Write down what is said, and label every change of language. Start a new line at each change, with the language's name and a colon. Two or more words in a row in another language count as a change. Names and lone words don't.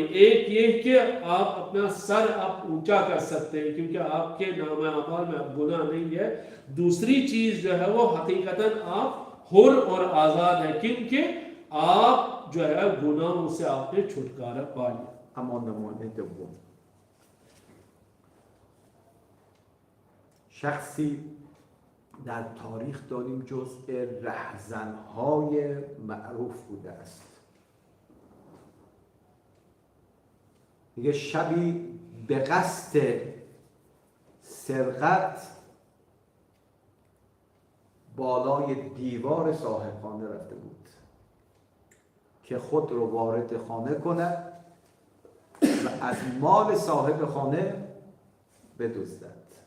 Urdu: ایک یہ کہ آپ اپنا سر آپ اونچا کر سکتے ہیں کیونکہ آپ کے نام اعمال میں اب گناہ نہیں ہے. دوسری چیز جو ہے وہ حقیقتاً آپ حر اور آزاد ہے، کیونکہ آپ جو ہے گناہوں سے آپ نے چھٹکارا پا لیا.
Persian: اما نمونه دوم، شخصی در تاریخ داریم جزء رهزنهای معروف بوده است. میگه شبی به قصد سرقت بالای دیوار صاحبخانه رفته بود که خود رو وارد خانه کند و از مال صاحب خانه بدزدد.